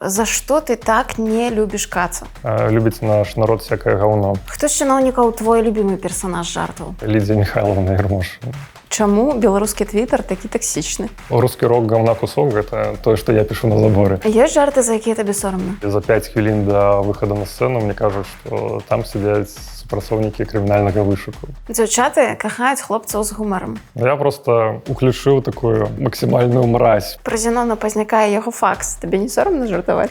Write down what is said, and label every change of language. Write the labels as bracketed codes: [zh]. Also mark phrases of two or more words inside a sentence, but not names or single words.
[be] За што ты так не любіш Кацу? [ru] Любіць наш народ всякое говно. [be] Хто з чыноўнікаў твой любімы персанаж жартаў? Лідія Михайловна Ярмошина. Чаму беларускі твітар такі таксічны? [ru] Русский рок говна кусок — это то, что я пишу на заборе. [be] Ёсць жарты, за якія табе сорамна? [ru] За 5 хвілін до выхода на сцену мне кажуть, что там сидять [be] супрацоўнікі крымінальнага вышуку. Дзяўчаты кахаюць хлопцаў з гумарам. [ru] Я просто уключыў такую максимальную мразь. [be] Пра Зенона Пазняка і яго факс. Табе не сорамна жартаваць?